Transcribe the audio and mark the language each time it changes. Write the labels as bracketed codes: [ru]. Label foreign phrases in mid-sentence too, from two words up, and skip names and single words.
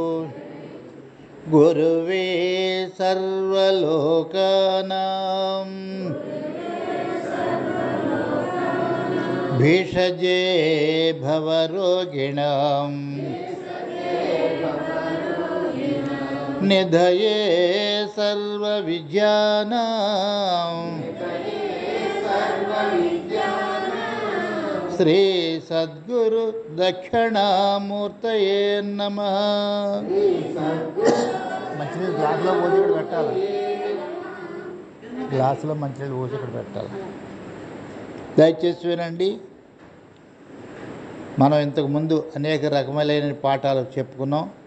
[sa] गुरुवे सर्वलोकानां भिषजे भवरोगिणां निधये सर्वविद्यानां श्री सद्गुरु दक्षिणामूर्तये नमः। [te] మంచినీళ్ళు గ్లాసులో పోసి ఇక్కడ పెట్టాలి. గ్లాసులో మంచినీళ్ళు పోసి ఇక్కడ పెట్టాలి. దయచేసి వినండి. మనం ఇంతకుముందు అనేక రకములైన పాఠాలు చెప్పుకున్నాం.